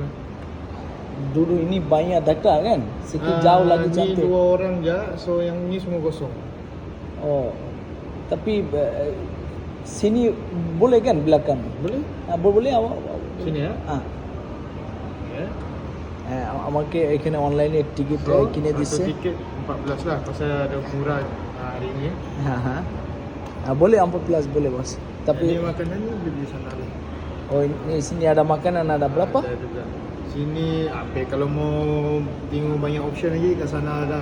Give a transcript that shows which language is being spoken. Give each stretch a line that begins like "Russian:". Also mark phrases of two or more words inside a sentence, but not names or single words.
Malay: Dulu ini banyak dekat kan? Sikit jauh lagi Ni cantik. 2 orang je, so yang ni semua kosong. Oh, tapi sini boleh kan belakang? Boleh? Boleh awak? Sini ya? Ya.
Bangla: আমাকে এখানে অনলাইনে টিকিট কিনে দিচ্ছে।
Malay: Tiket 14 lah, pasal ada murah hari ni. হ্যাঁ, boleh 14 boleh bos. Tapi Ni makanan ni beli sana lah. oh ini sini ada makanan ada berapa? Ada juga. Sini apa kalau mau tengok banyak option lagi kat sana ada.